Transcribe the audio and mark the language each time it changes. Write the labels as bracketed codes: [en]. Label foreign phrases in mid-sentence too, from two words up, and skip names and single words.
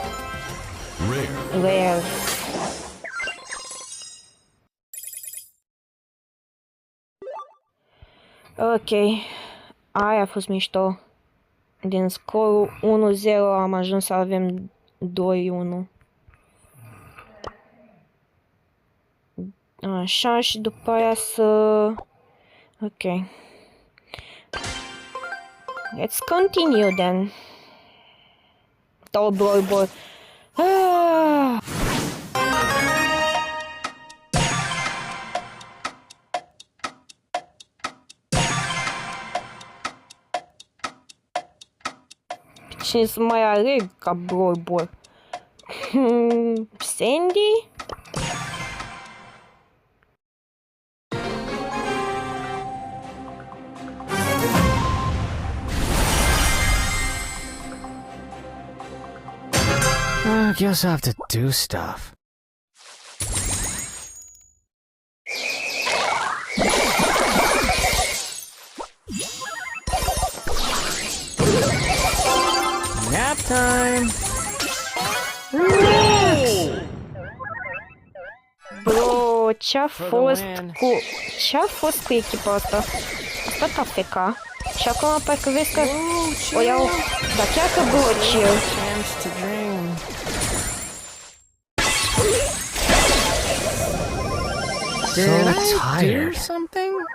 [en] Rare. Ok. [ro] Aia a fost mișto. Din scorul 1-0 am ajuns să avem 2-1. Așa, și după aia să... [en] Ok. Let's continue then. Bro. [ro] Cine să mai aleg ca bro. Sandy? [en] I guess I have to do stuff. Nap time! Bro, [ro] ce-a fost cu echipa asta? Asta KFK. Și acum parcă vezi că o iau, dar chiar că [en] bro, chill. Did I do something?